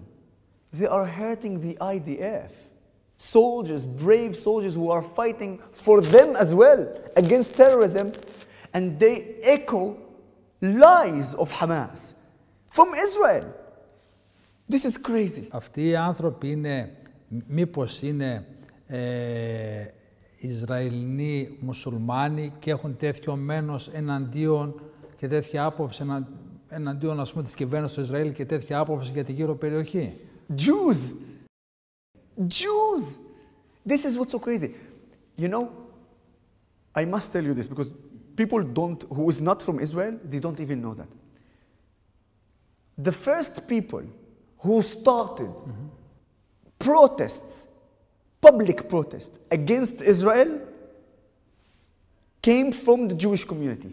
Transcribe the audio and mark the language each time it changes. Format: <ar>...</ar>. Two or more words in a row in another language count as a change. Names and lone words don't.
<en>They are hurting the IDF. Soldiers, brave soldiers who are fighting for them as well against terrorism, and they echo lies of Hamas from Israel. This is crazy.</en> <el>Αυτοί οι άνθρωποι είναι, μήπως είναι Ισραηλινοί μουσουλμάνοι και έχουν τέτοιο μένος εναντίον και τέτοια άποψη εναντίον, ας πούμε, της κυβέρνησης του Ισραήλ και τέτοια άποψη για τη γύρω περιοχή?</el> <en>Jews! Jews! This is what's so crazy. You know, I must tell you this because people who is not from Israel, they don't even know that. The first people who started protests, public protests against Israel came from the Jewish community.</en>